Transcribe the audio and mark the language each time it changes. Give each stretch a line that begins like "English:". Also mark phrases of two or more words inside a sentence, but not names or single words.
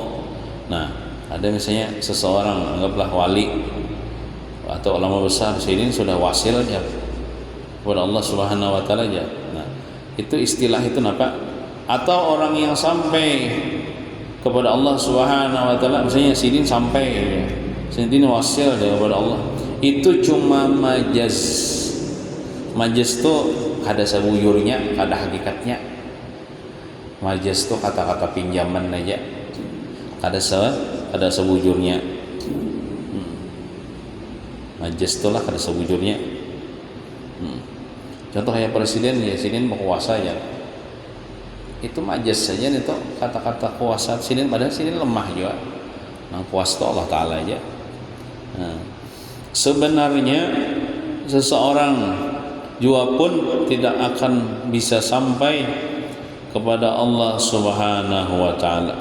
Indonesian: Nah, ada misalnya seseorang anggaplah wali atau ulama besar, sini sudah wasil aja kepada Allah
Arabic: سبحانه وتعالى
Indonesian: aja. Nah, itu istilah itu apa? Atau orang yang sampai kepada Allah
Arabic: سبحانه وتعالى,
Indonesian: misalnya sidin sampai ya. Sidin wasil dia kepada Allah. Itu cuma majaz.
Banjar: Majaz itu kada sabujurnya, kada hakikatnya.
Indonesian: Majaz itu kata-kata pinjaman aja.
Banjar: Kada sebujurnya. Majaz itulah kada sebujurnya.
Indonesian: Contoh kayak presiden ya, presiden berkuasa aja. Itu majaz saja itu kata-kata kuasa sini, padahal sini lemah juga. Nang kuasa itu Allah Ta'ala aja. Nah, sebenarnya seseorang juga pun tidak akan bisa sampai kepada Allah
Arabic: سبحانه وتعالى.